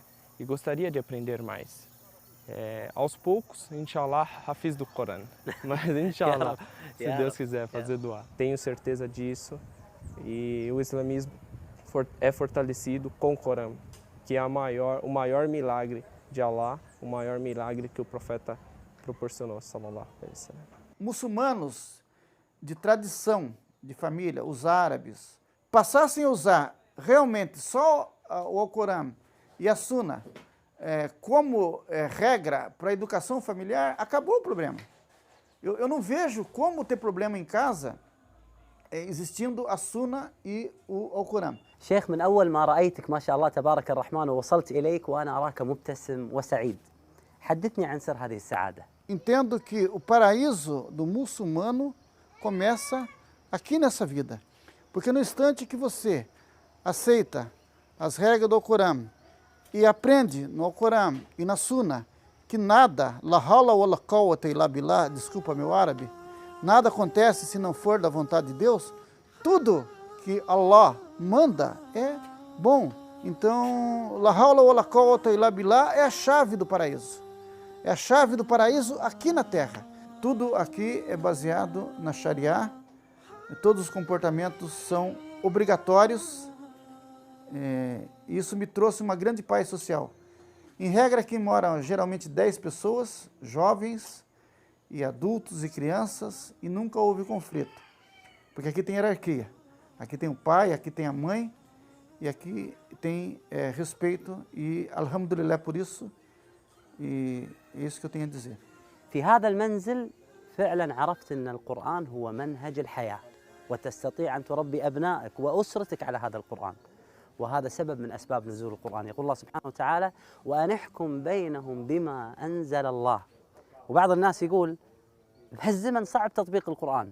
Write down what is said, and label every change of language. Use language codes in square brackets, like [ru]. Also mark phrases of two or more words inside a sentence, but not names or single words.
[pt] E gostaria de aprender mais. Aos poucos, inshallah, hafiz do Corão, mas inshallah, se Deus quiser fazer doar. Tenho certeza disso, e o islamismo é fortalecido com o Corão, que é o maior milagre de Allah, o maior milagre que o profeta proporcionou, [ar] صلى الله عليه وسلم. [pt] Muçulmanos de tradição, de família, os árabes, passassem a usar realmente só o Alcorão e a Sunna como regra para a educação familiar, acabou o problema. Eu não vejo como ter problema em casa existindo a Sunna e o Alcorão. [ar] شيخ، من أول ما رأيتك ما شاء الله تبارك الرحمن ووصلت إليك وأنا أراك مبتسم وسعيد، حدثني عن سر هذه السعادة. [pt] Entendo que o paraíso do muçulmano começa aqui nessa vida. Porque no instante que você aceita as regras do Alcorão e aprende no Alcorão e na Sunna que nada, [ar] لا حول ولا قوة إلا بالله, [pt] desculpa meu árabe, nada acontece se não for da vontade de Deus, tudo que Allah manda é bom. Então, [ar] لا حول ولا قوة إلا بالله [pt] é a chave do paraíso. É a chave do paraíso aqui na Terra. Tudo aqui é baseado na Sharia, todos os comportamentos são obrigatórios, e isso me trouxe uma grande paz social. Em regra, aqui moram geralmente 10 pessoas, jovens e adultos e crianças, e nunca houve conflito, porque aqui tem hierarquia. Aqui tem o pai, aqui tem a mãe, E aqui tem respeito e alhamdulillah por isso. E é isso que eu tenho a dizer. [ar] في هذا المنزل فعلا عرفت أن القرآن هو منهج الحياة، وتستطيع أن تربي أبنائك وأسرتك على هذا القرآن، وهذا سبب من أسباب نزول القرآن. يقول الله سبحانه وتعالى: وأن احكم بينهم بما أنزل الله. وبعض الناس يقول بهالزمن صعب تطبيق القرآن.